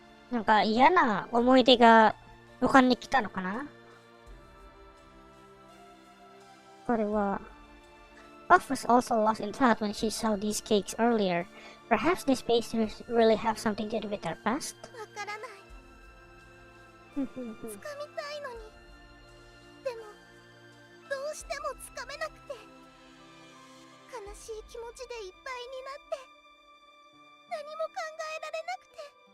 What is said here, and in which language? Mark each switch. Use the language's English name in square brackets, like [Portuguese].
[Japanese] なんか嫌な思い出が浮かんできたのかな? これは [English] Puff was also lost in thought when she saw these cakes earlier. Perhaps these pastries really have something to do with her past? [Japanese] わからない。掴みたいのに、でもどうしても掴めなくて、悲しい気持ちでいっぱいになって、何も考えられなくて。